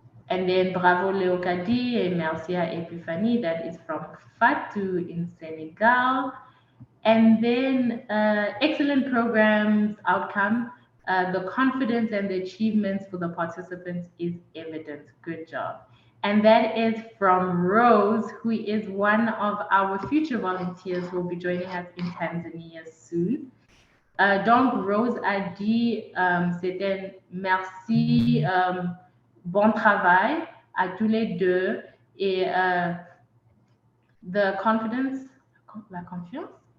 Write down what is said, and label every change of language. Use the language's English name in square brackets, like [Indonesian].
[English] And then [French] bravo Leokadi et merci à Epiphanie. [English] That is from Fatou in Senegal. And then excellent programs outcome. The confidence and the achievements for the participants is evident. Good job. And that is from Rose, who is one of our future volunteers who will be joining us in Tanzania soon. [French] Donc, Rose a dit, c'était merci, bon travail à tous les deux. Et [English] the confidence, [French] la confiance?